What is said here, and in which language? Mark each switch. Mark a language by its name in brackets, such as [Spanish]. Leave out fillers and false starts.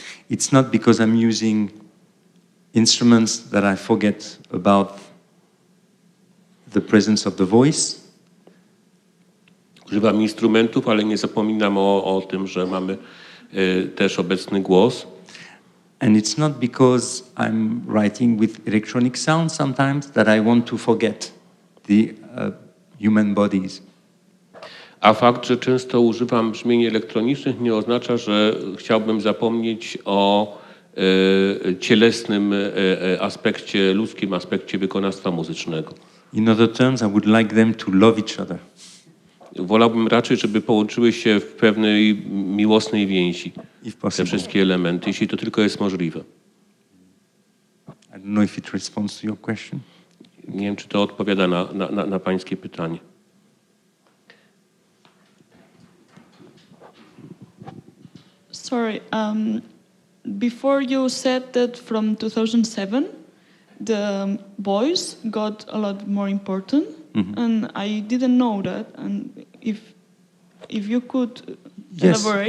[English] It's not because I'm using instruments that I forget about the presence of the voice. [Polish] Używam instrumentów, ale nie zapominam o tym, że mamy też obecny głos. [English] And it's not because I'm writing with electronic sound sometimes that I want to forget the human bodies. [Polish] A fakt, że często używam brzmień elektronicznych, nie oznacza, że chciałbym zapomnieć o cielesnym aspekcie, ludzkim aspekcie wykonawstwa muzycznego. [English] In other terms, I would like them to love each other. [Polish] Wolałbym raczej, żeby połączyły się w pewnej miłosnej więzi te wszystkie elementy, jeśli to tylko jest możliwe. [English] I don't know if it responds to your question. [Polish] Nie wiem, czy to odpowiada na pańskie pytanie. [English] Sorry, before you said that from 2007 the voice got a lot more important, and I didn't know that. And if you could elaborate.